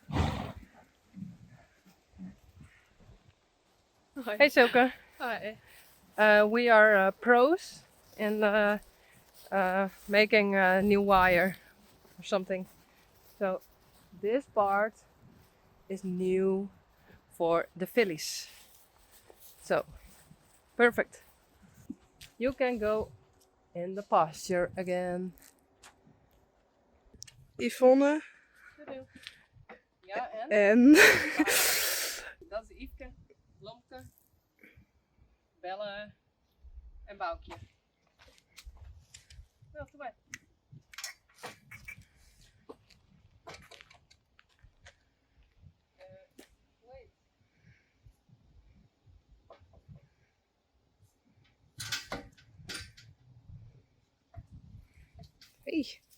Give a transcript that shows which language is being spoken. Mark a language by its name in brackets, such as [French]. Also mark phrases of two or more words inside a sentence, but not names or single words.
[English] Hi. Hey Silke. Hi. We are pros in making a new wire or something. So this part is new for the fillies. So perfect. You can go in the pasture again. Yvonne [Dutch] Ja, en? en Dat is Yveske, Blomke, Belle en Boukje. Wel, kom maar. Wait. [English] hey.